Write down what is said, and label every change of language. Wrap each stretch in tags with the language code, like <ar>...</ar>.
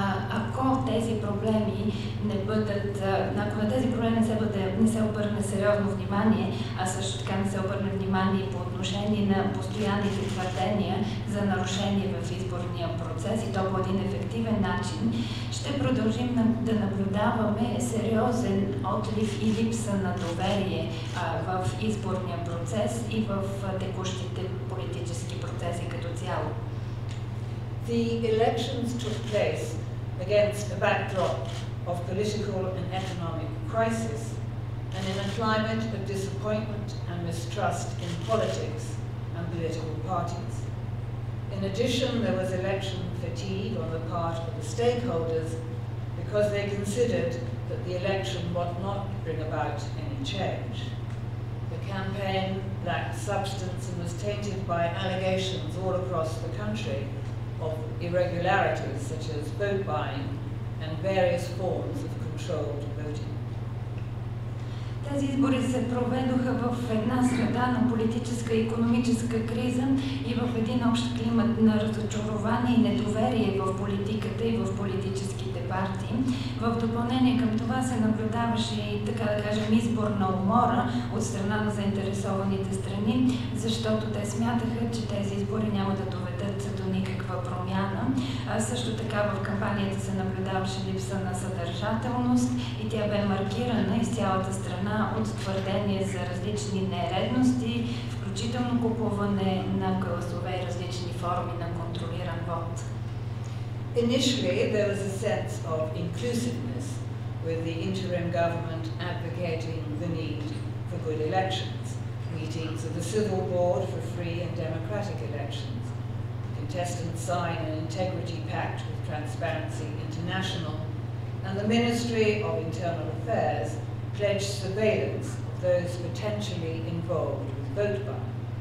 <bg>Ако тези проблеми ако на тези проблеми не се обърне сериозно внимание, а също така не се обърне внимание по отношение на постоянните твърдения за нарушение в изборния процес и то по един ефективен начин, ще продължим да наблюдаваме сериозен отлив и липса на доверие в изборния процес и в текущите политически процеси като цяло.</bg> <en>The elections took place against a backdrop of political and economic crisis and in a climate of disappointment and mistrust in politics and political parties. In addition, there was election fatigue on the part of the stakeholders because they considered that the election would not bring about any change. The campaign lacked substance and was tainted by allegations all across the country of irregularities such as vote buying and various forms of controlled voting.</en> <bg>Тези избори се проведоха в една среда на политическа и икономическа криза и в един общ климат на разочарование и недоверие в политиката и в политическите партии. В допълнение към това се наблюдаваше и, така да кажем, изборна умора от страна на заинтересованите страни, защото те смятаха, че тези избори няма да доведат до никаква промяна. Също така в кампанията се наблюдаваше липса на съдържателност и тя бе маркирана из цялата страна от твърдения за различни нередности, включително купуване на гласове и различни форми на контролиран вод.</bg> <en>Initially, there was a sense of inclusiveness, with the interim government advocating the need for good elections, meetings of the Civil Board for free and democratic elections. Contestants sign an integrity pact with Transparency International, and the Ministry of Internal Affairs pledged surveillance of those potentially involved with vote buying.</en>